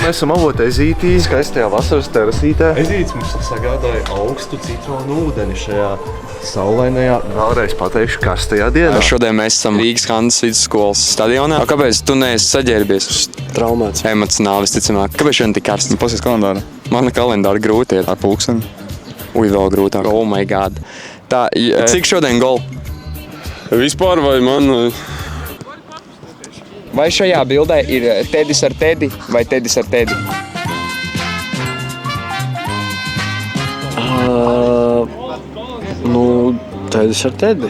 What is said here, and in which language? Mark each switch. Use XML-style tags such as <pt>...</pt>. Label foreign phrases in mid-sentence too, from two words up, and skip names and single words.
<lv>Mēs esam Avota Ezītī, skaistajā vasaras terasītē. Ezītes mums sagādāja augstu citronu ūdeni šajā saulainajā, vēlreiz pateikšu, karstajā dienā. Šodien mēs esam Rīgas Hanzas vidusskolas stadionā. Kāpēc tu neesi saģērbies? Traumēts. Emocionāli visticamāk. Kāpēc šodien tik karsts? Pasies kalendāru. Mana kalendāra grūti ir. Ar pulksteni. Ui, vēl grūtāk.</lv> <en>Oh my god.</en> <lv>Tā, cik šodien gol? Vispār vai man... Vai šajā bildē ir Tedis ar Tedi vai Tedis ar Tedi? Tedis ar Tedi.</lv>